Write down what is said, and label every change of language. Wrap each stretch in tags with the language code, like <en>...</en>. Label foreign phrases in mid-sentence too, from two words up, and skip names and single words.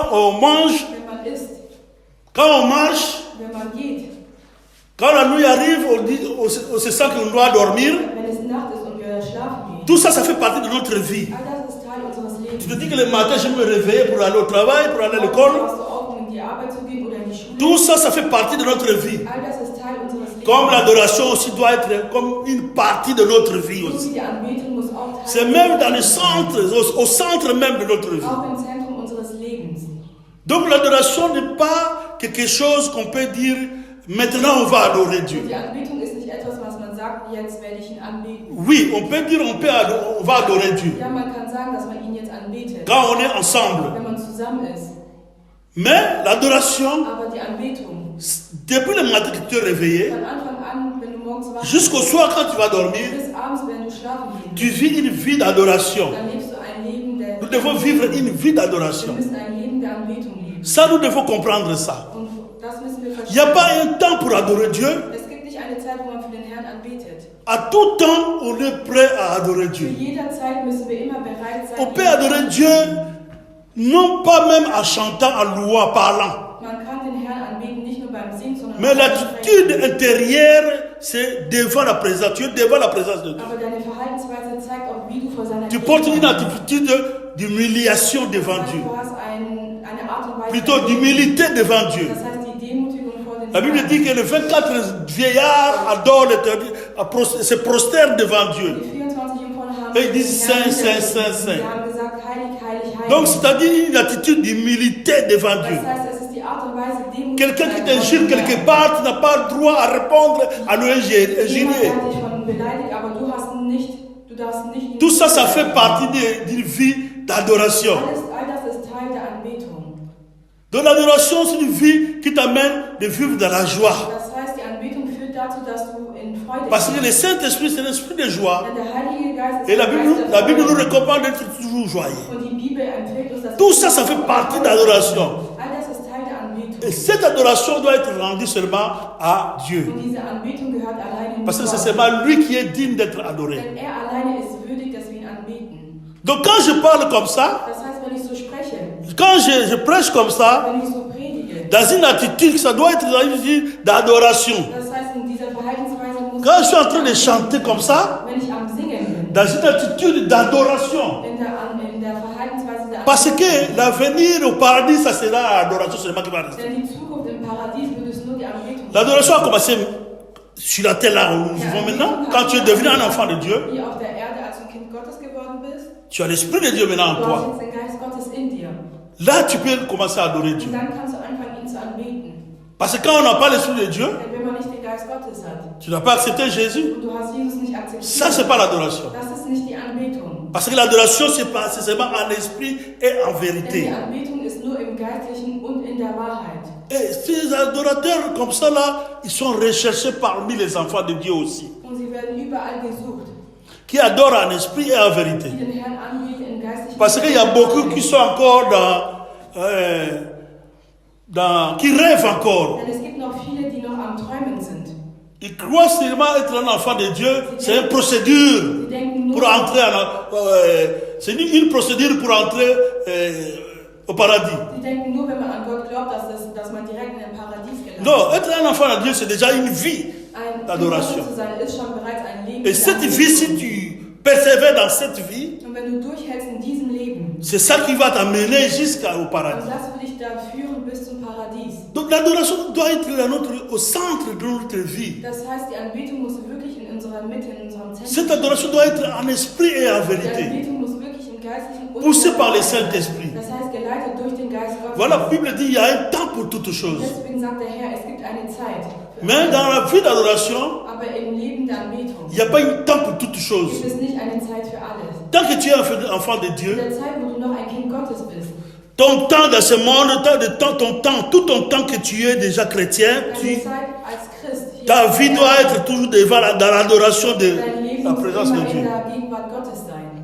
<fr>on mange,</fr> <de>wenn man isst,</de> <fr>quand on marche,</fr> <de>wenn man geht,</de> <fr>quand la nuit arrive, on se sent qu'on doit dormir.</fr> <de>wenn es Nacht ist und wir schlafen gehen.</de> <fr>Tout ça, ça fait partie de notre vie.</fr> <de>All das ist Teil unseres Lebens.</de> <fr>Tu te dis que le matin, je vais me réveiller pour aller au travail, pour aller à l'école.</fr> <de>Stehst du auf, um in die Arbeit zu gehen oder in die Schule.</de> <fr>Tout ça, ça fait partie de notre vie.</fr> <de>All das ist Teil unseres Lebens.</de> <fr>Comme l'adoration aussi doit être comme une partie de notre vie So aussi.</fr> <de>wie die Anbetung muss auch Teil</de> <fr>C'est même dans le centre, au centre même de notre vie.</fr> <de>auch im Zentrum unseres Lebens.</de> <fr>Donc l'adoration n'est pas quelque chose qu'on peut dire, maintenant on va adorer Dieu.</fr> <de>Und die Anbetung ist nicht etwas, was man sagt, jetzt werde ich ihn anbeten.</de> <fr>Oui, on peut dire, on va adorer Dieu.</fr> <de>Ja, man kann sagen, dass man ihn jetzt anbetet,</de> <fr>Quand on est ensemble.</fr> <de>wenn man zusammen ist.</de> <fr>Mais l'adoration,</fr> <de>Aber die Anbetung,</de> <fr>depuis le matin que tu es réveillé,</fr> <de>von Anfang an, wenn du morgens wach bist,</de> <fr>jusqu'au soir quand tu vas dormir,</fr> <de>bis abends, wenn du schlafen</de> <fr>tu</fr> <de>gehst,</de> <fr>vis une vie d'adoration.</fr> <de>dann lebst du ein Leben der...</de> <fr>Nous devons vivre une vie</fr> <de>Wir</de> <fr>d'adoration.</fr> <de>müssen ein Leben der Anbetung leben.</de> <fr>Ça, nous devons comprendre ça.</fr> <de>Und das müssen wir</de> <fr>Il n'y a</fr> <de>verstehen.</de> <fr>pas un temps pour adorer Dieu.</fr> <de>Es gibt nicht eine Zeit, wo man für den Herrn anbetet.</de> <fr>À tout temps, on est prêt à adorer</fr> <de>Zu</de> <fr>Dieu.</fr> <de>jeder Zeit müssen wir immer bereit sein.</de> <fr>On peut adorer Dieu, non pas même en chantant, en louant, en parlant.</fr> <de>Man kann den Herrn anbeten, nicht nur beim Singen, sondern</de> <fr>Mais</fr> <de>auch beim</de> <fr>l'attitude</fr> <de>Sprechen.</de> <fr>intérieure, c'est devant la présence. Tu es devant la présence de Dieu.</fr> <de>Aber deine Verhaltensweise zeigt auch, wie du vor seiner</de> <fr>Tu portes une</fr> <de>Gegenwart</de> <fr>attitude d'humiliation devant</fr> <de>bist.</de> <fr>Dieu.</fr> <de>Du hast eine Art und Weise,</de> <fr>Plutôt d'humilité devant Dieu.</fr> <de>das heißt die Demutigung vor den</de> <fr>La Bible</fr> <de>Herrn.</de> <fr>dit que les 24 vieillards adorent l'Éternel, se prosternent devant Dieu.</fr> <de>Die 24 Jungfrauen haben</de> <fr>Et ils disent</fr> <de>den Herrn</de> <fr>Saint, Saint, Saint, Saint.</fr> <de>Sie haben gesagt, heilig, heilig, heilig.</de> <fr>Donc, c'est-à-dire une attitude d'humilité devant Dieu.</fr> <de>Das heißt, es ist die Art und Weise, Demut</de> <fr>Quelqu'un qui</fr> <de>zu sein</de> <fr>t'injure</fr> <de>vor dem</de> <fr>quelque</fr> <de>Herrn.</de> <fr>part, tu n'as pas le droit à répondre, à nous</fr> <de>Jemand</de> <fr>injurier.</fr> <de>hat dich schon beleidigt, aber du darfst nicht.</de> <fr>Tout ça, ça fait partie d'une vie d'adoration.</fr> <de>All das ist Teil der Anbetung.</de> <fr>Donc, l'adoration, c'est une vie qui t'amène de vivre dans la joie.</fr> <de>Das heißt, die Anbetung führt dazu, dass du in Freude</de> <fr>Parce que</fr> <de>bist.</de> <fr>le Saint-Esprit, c'est l'esprit de joie.</fr> <de>Denn der Heilige Geist ist</de> <fr>Et</fr> <de>der Geist der</de> <fr>la Bible nous</fr> <de>Freude.</de> <fr>recommande d'être toujours joyeux.</fr> <de>Und die Bibel empfiehlt uns, dass</de> <fr>Tout ça, ça fait partie de l'adoration.</fr> <de>All das ist Teil der Anbetung.</de> <fr>Et cette adoration doit être rendue seulement à Dieu.</fr> <de>Und diese Anbetung gehört alleine nur</de> <fr>Parce que c'est</fr> <de>Gott.</de> <fr>seulement lui qui est digne d'être adoré.</fr> <de>Denn er alleine ist würdig, dass wir ihn anbeten.</de> <fr>Donc quand je parle comme ça,</fr> <de>Das heißt, wenn ich so spreche,</de> <fr>quand je prêche comme ça,</fr> <de>wenn ich so predige,</de> <fr>dans une attitude, ça doit être dans une attitude d'adoration.</fr> <de>das heißt, in dieser Verhaltensweise muss</de> <fr>Quand je suis en train de chanter comme ça,</fr> <de>wenn ich am Singen bin,</de> <fr>dans une attitude d'adoration.</fr> <de>in der Verhaltensweise der</de> <fr>Parce que l'avenir au paradis, ça sera l'adoration seulement qui va rester.</fr> <de>Denn die Zukunft im Paradies wird es nur die Anbetung sein.</de> <fr>L'adoration a commencé sur la terre là où nous vivons maintenant. Quand tu es devenu un enfant de Dieu,</fr> <de>Wie auf der Erde, als du ein Kind Gottes geworden bist,</de> <fr>tu as l'esprit de Dieu maintenant en</fr> <de>du hast</de> <fr>toi.</fr> <de>jetzt den Geist Gottes in dir.</de> <fr>Là, tu peux commencer à adorer Dieu.</fr> <de>Und dann kannst du anfangen, ihn zu anbeten.</de> <fr>Parce que quand on n'a pas l'esprit de Dieu,</fr> <de>Denn wenn man nicht den Geist Gottes hat</de> <fr>tu n'as pas accepté Jésus.</fr> <de>und du hast Jesus nicht akzeptiert,</de> <fr>Ça, c'est pas l'adoration.</fr> <de>das ist nicht die Anbetung.</de> <fr>Parce que l'adoration, c'est seulement en esprit et en</fr> <de>Denn die</de> <fr>vérité.</fr> <de>Anbetung ist nur im Geistlichen und in der Wahrheit.</de> <fr>Et ces adorateurs comme ça là, ils sont recherchés parmi les enfants de Dieu aussi.</fr> <de>Und sie werden überall gesucht,</de> <fr>Qui adorent en esprit et en vérité.</fr> <de>die den Herrn anbeten im Geistlichen.</de> <fr>Parce qu'il y a beaucoup qui sont encore qui rêvent encore.</fr> <de>Denn es gibt noch viele, die noch am Träumen sind.</de> <fr>Ils croient seulement être un enfant de Dieu. C'est une procédure</fr> <de>Sie denken nur,</de> <fr>pour entrer c'est une procédure pour entrer au paradis.</fr> <de>sie denken nur, wenn man an Gott glaubt, dass man direkt in ein Paradies gelangt.</de> <fr>Non, être un enfant de Dieu, c'est déjà une vie</fr> <de>Ein</de> <fr>d'adoration.</fr> <de>Kind Gottes zu sein, ist schon bereits ein Leben.</de> <fr>Et</fr> <de>der</de> <fr>cette</fr> <de>Anbetung.</de> <fr>vie, si tu persévères dans cette vie,</fr> <de>Und wenn du durchhältst in diesem Leben,</de> <fr>c'est ça qui va t'amener jusqu'au paradis.</fr> <de>und das will dich da führen bis zum Paradies.</de> <fr>Donc l'adoration doit être au centre de notre vie.</fr> <de>Das heißt, die Anbetung muss wirklich in unserer Mitte, in unserem Zentrum.</de> <fr>Cette adoration doit être en esprit et en</fr> <de>Die</de> <fr>vérité,</fr> <de>Anbetung muss wirklich im Geistlichen und</de> <fr>poussée par le Saint-Esprit.</fr> <de>das heißt, geleitet durch den Geist Gottes.</de> <fr>Voilà, la Bible dit il y a un temps pour toutes choses.</fr> <de>Deswegen sagt der Herr, es gibt eine Zeit. Für</de> <fr>Mais</fr> <de>alles.</de> <fr>dans la vie d'adoration,</fr> <de>Aber im Leben der Anbetung</de> <fr>il n'y a pas un temps pour toutes choses.</fr> <de>gibt es nicht eine Zeit für alles.</de> <fr>Tant que tu es un enfant de</fr> <de>In</de> <fr>Dieu,</fr> <de>der Zeit, wo du noch ein Kind Gottes bist,</de> <fr>ton temps dans ce monde, tout ton temps que tu es déjà chrétien,</fr> <de>deine Zeit als Christ, hier</de> <fr>ta</fr> <de>auf</de> <fr>vie</fr> <de>der</de> <fr>doit</fr> <de>Erde,</de> <fr>être toujours dans l'adoration de</fr> <de>dein Leben</de> <fr>la</fr> <de>muss</de> <fr>présence de</fr> <de>immer in</de> <fr>Dieu.</fr> <de>der Gegenwart Gottes sein.</de>